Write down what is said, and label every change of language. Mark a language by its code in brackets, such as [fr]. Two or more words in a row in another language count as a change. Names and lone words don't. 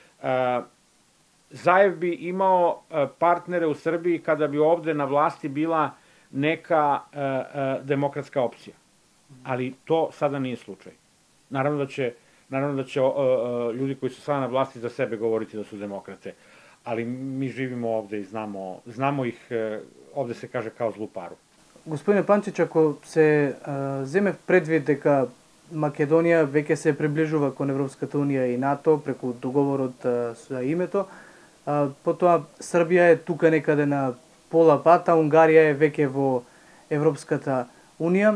[sr] Zaev bi imao partnere u Srbiji kada bi ovde na vlasti bila neka demokratska opcija. Ali to sada nije slučaj. Naravno da će ljudi koji su sada na vlasti za sebe govoriti da su demokrate, ali mi živimo ovde i znamo ih, ovde se kaže kao zlu paru. [mk] Господине Панчич, ако се земе предвид дека Македонија веќе се приближува кон Европската Унија и НАТО преку договорот за името, потоа Србија е тука некаде на пола пат, а Унгарија е веќе во Европската Унија.